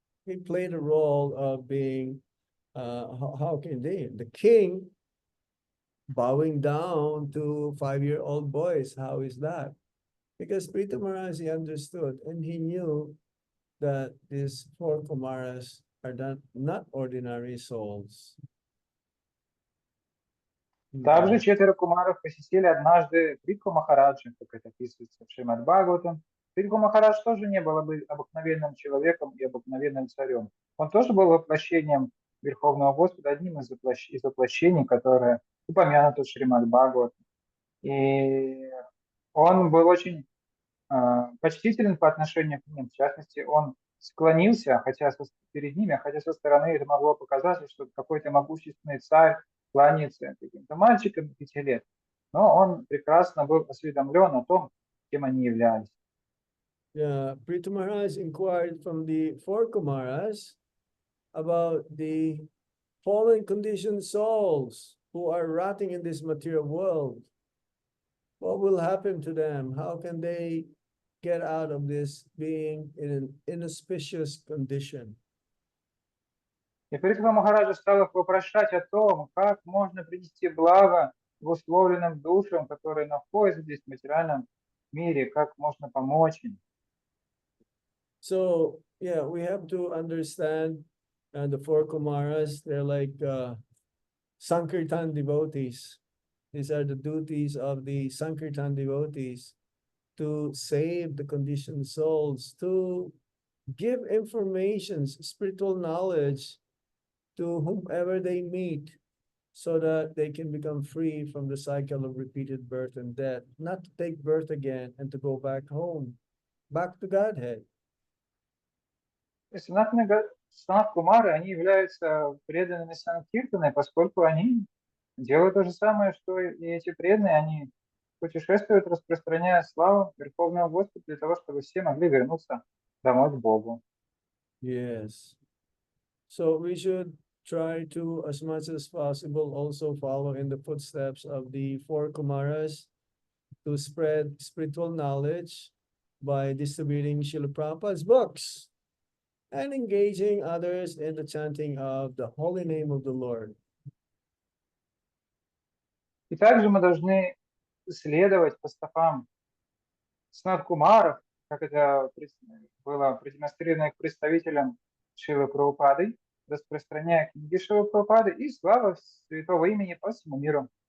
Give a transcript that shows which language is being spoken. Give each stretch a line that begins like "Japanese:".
English: He played a role of being, how can they, the king bowing down to 5-year-old boys. How is that? Because Prithu Maharaj, he understood and he knew that these 4 Kumaras are not ordinary souls.
Russian: Также 4 кумаров посетили однажды Притху Махараджа, как это описывается в Шримад Бхагаватам. Притху Махарадж тоже не был обыкновенным человеком и обыкновенным царем. Он тоже был воплощением Верховного Господа, одним из воплощений, которые упомянуты в Шримад Бхагаватам. И он был очень почтителен по отношению к ним. В частности, он склонился, перед ними, хотя со стороны это могло показаться, что какой-то могущественный царь кланяется каким-то мальчикам 5 лет. Но он прекрасно был осведомлен о том, кем они являлись.
English: Yeah, Prithu Maharaj inquired from the four Kumaras about the fallen conditioned souls who are rotting in this material world. What will happen to them? How can they get out of this being in an inauspicious condition?
Russian: И Притха Махараджа стал их вопрошать о том, как можно принести благо в условленным душам, которые находятся здесь в материальном мире, как можно помочь им.
English: So, yeah, we have to understand the four Kumaras, they're like Sankirtan devotees. These are the duties of the Sankirtan devotees to save the conditioned souls, to give informations, spiritual knowledge to whomever they meet so that they can become free from the cycle of repeated birth and death, not to take birth again and to go back home, back to Godhead.
Russian: И Санат Кумары, они являются преданными Санкиртаны, поскольку они делают то же самое, что и эти преданные, они путешествуют, распространяя славу Верховного Господа для того, чтобы все могли вернуться домой к Богу.
English: Yes. So we should try to, as much as possible, also follow in the footsteps of the four Kumaras to spread spiritual knowledge by distributing Srila Prabhupada's books and engaging others in the chanting of the holy name of the Lord.
Russian: И также мы должны следовать по стопам Санат Кумаров, как это было продемонстрировано их представителям Шилы Прабхупады, распространяя книги Шилы Прабхупады и слава святого имени по всему миру.